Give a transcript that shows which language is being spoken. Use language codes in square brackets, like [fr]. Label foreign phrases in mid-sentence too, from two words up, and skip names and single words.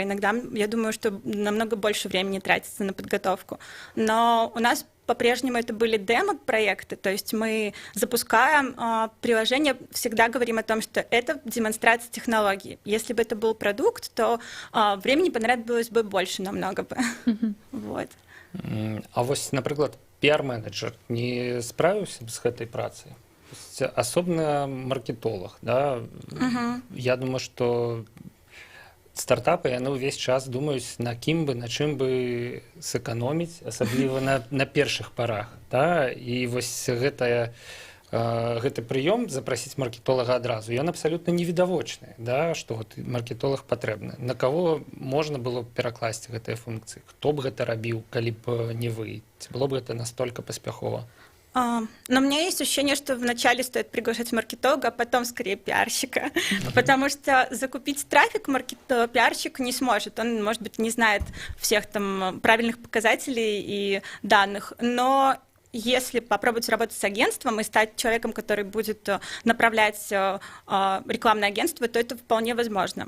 [ru] Иногда, я думаю, что намного больше времени тратится на подготовку. Но у нас по-прежнему это были демо-проекты, то есть мы запускаем приложение, всегда говорим о том, что это демонстрация технологии. Если бы это был продукт, то времени понадобилось бы больше намного бы. Вот. [be] А вось, напрыклад, піар-менеджер не справіўся з гэтай працай? Асобна маркетолог, да? Я думаю, што стартапы, яны ўвесь час думаюць, на кім бы, на чым бы сэканоміць, асабліва на першых парах, да? І вось гэты прыём запрасіць маркетолага адразу, ён абсалютна невідавочны, да, што вот маркетолог патрэбны. На каго можна было б перакласці гэтыя функцыі? Хто б гэта рабіў, калі б не вы? Ці было бы гэта настолькі паспяхова? [ru] Но у меня есть ощущение, что вначале стоит приглашать маркетолога, а потом скорее пиарщика, потому что закупить трафик пиарщик не сможет, он, может быть, не знает всех там правильных показателей и данных, но если попробовать работать с агентством и стать человеком, который будет направлять рекламное агентство, то это вполне возможно.